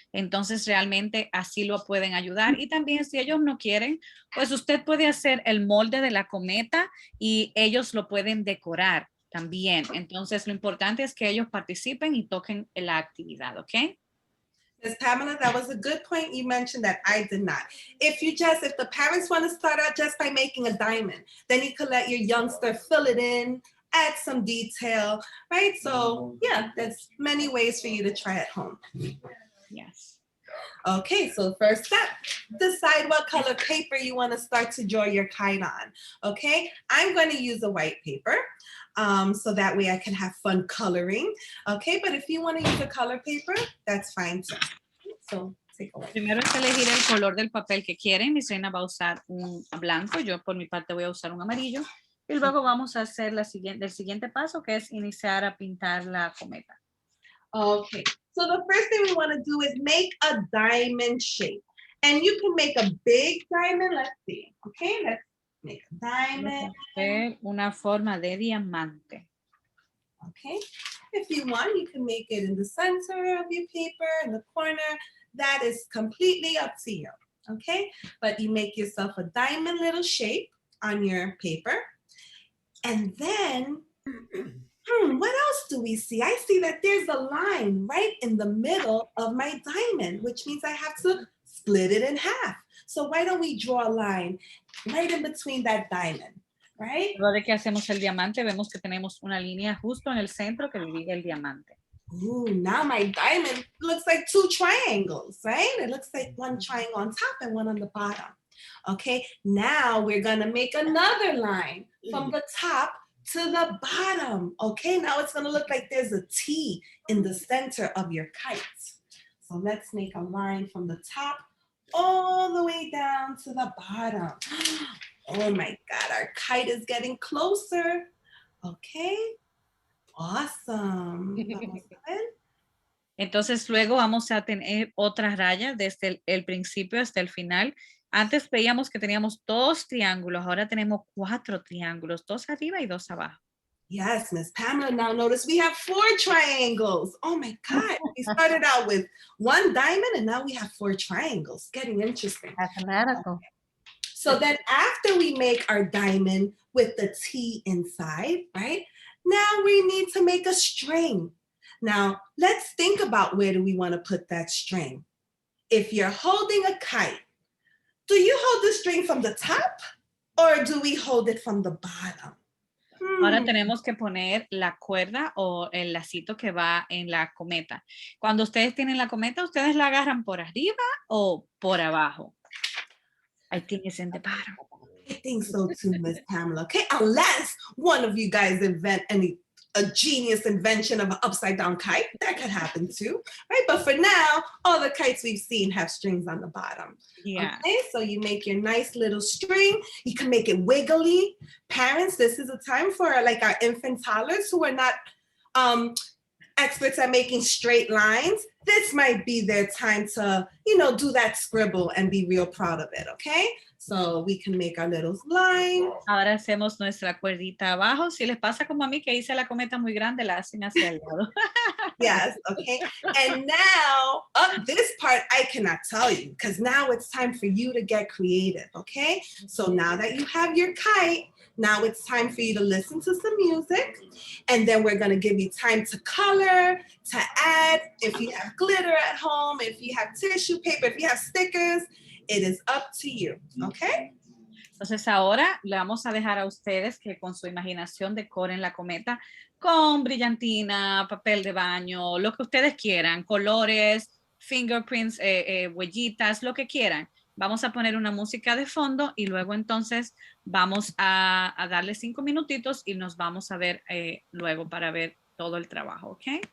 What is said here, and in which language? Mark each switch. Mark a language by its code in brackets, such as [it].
[es] Entonces realmente así lo pueden ayudar y también si ellos no quieren, pues usted puede hacer el molde de la cometa y ellos lo pueden decorar también. Entonces lo importante es que ellos participen y toquen la actividad, ¿ok? [en] Ms. Pamela, that was a good point you mentioned that I did not. If the parents want to start out just by making a diamond, then you could let your youngster fill it in, add some detail, right? So yeah, there's many ways for you to try at home. Yes. Okay, so first step, decide what color paper you want to start to draw your kite on. Okay, I'm going to use a white paper so that way I can have fun coloring. Okay, but if you want to use a color paper, that's fine too. So take a white. [es] Primero es elegir el color del papel que quieren. Miss Reina va a usar un blanco, yo por mi parte voy a usar un amarillo. Y luego vamos a hacer el siguiente paso, que es iniciar a pintar la cometa. [en] Okay, so the first thing we want to do is make a diamond shape. And you can make a big diamond. Let's see. Okay, let's make a diamond. [es] Hacer una forma de diamante. [en] Okay, if you want, you can make it in the center of your paper, in the corner. That is completely up to you. okay? But you make yourself a diamond little shape on your paper. And then, what else do we see? I see that there's a line right in the middle of my diamond, which means I have to split it in half. So why don't we draw a line right in between that diamond, right? [es] Luego de que hacemos el diamante, vemos que tenemos una línea justo en el centro que divide el diamante. [en] Ooh, now my diamond looks like two triangles, right? It looks like one triangle on top and one on the bottom. Okay, now we're gonna make another line from the top to the bottom. Okay, now it's gonna look like there's a T in the center of your kite. So let's make a line from the top all the way down to the bottom. Oh my God, our kite is getting closer. Okay, awesome. [es] Vamos a ver. Entonces luego vamos a tener otras rayas desde el principio hasta el final. Antes veíamos que teníamos 2 triángulos, ahora tenemos 4 triángulos, 2 arriba y 2 abajo. [en] Yes, Miss Pamela, now notice we have 4 triangles. Oh my God, we started out with 1 diamond and now we have 4 triangles. Getting interesting. Mathematical. So then after we make our diamond with the T inside, right? Now we need to make a string. Now let's think about where do we want to put that string. If you're holding a kite, do you hold the string from the top or do we hold it from the bottom? [es] Ahora tenemos que poner la cuerda o el lacito que va en la cometa. Cuando ustedes tienen la cometa, ¿ustedes la agarran por arriba o por abajo? [en] I think it's in the bottom. I think so too, Miss Pamela. Okay, unless one of you guys invent a genius invention of an upside down kite, that could happen too, right? But for now, all the kites we've seen have strings on the bottom. Yeah. Okay, so you make your nice little string. You can make it wiggly. Parents, this is a time for like our infant toddlers who are not experts at making straight lines. This might be their time to, you know, do that scribble and be real proud of it, okay? So we can make our little line. [es] Ahora hacemos nuestra cuerdita abajo. Si les pasa como a mí que hice la cometa muy grande, la hacen hacia el lado. [en] Yes, okay. And now, this part I cannot tell you because now it's time for you to get creative, okay? So now that you have your kite, now it's time for you to listen to some music. And then we're gonna give you time to color, to add, if you have glitter at home, if you have tissue paper, if you have stickers, it is up to you, okay? [es] Entonces ahora le vamos a dejar a ustedes que con su imaginación decoren la cometa con brillantina, papel de baño, lo que ustedes quieran, colores, fingerprints, huellitas, lo que quieran. Vamos a poner una música de fondo y luego entonces vamos a darle 5 minutitos y nos vamos a ver luego para ver todo el trabajo, ¿ok?